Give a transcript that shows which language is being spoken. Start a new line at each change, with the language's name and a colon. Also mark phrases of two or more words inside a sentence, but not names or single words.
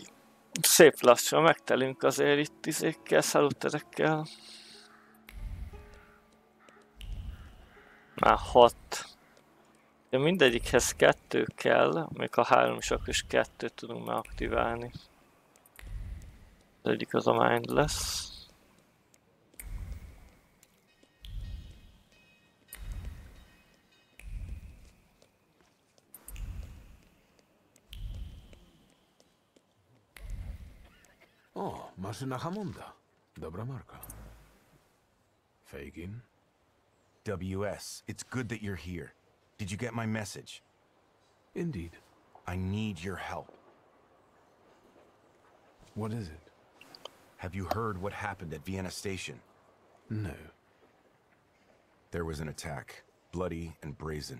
Hungarian: Szép lassan megtelünk azért itt izékkel, szaluterekkel. Már 6. De mindegyikhez 2 kell, még a 3 is akkor is 2 tudunk már aktiválni. Az egyik az a mind lesz.
Polish: O, maszyna Hammonda. Dobra marka. Fagin?
English: WS, it's good that you're here. Did you get my message? Indeed. I need your help. What is it? Have you heard what happened at Vienna Station? No. There was an attack. Bloody and brazen.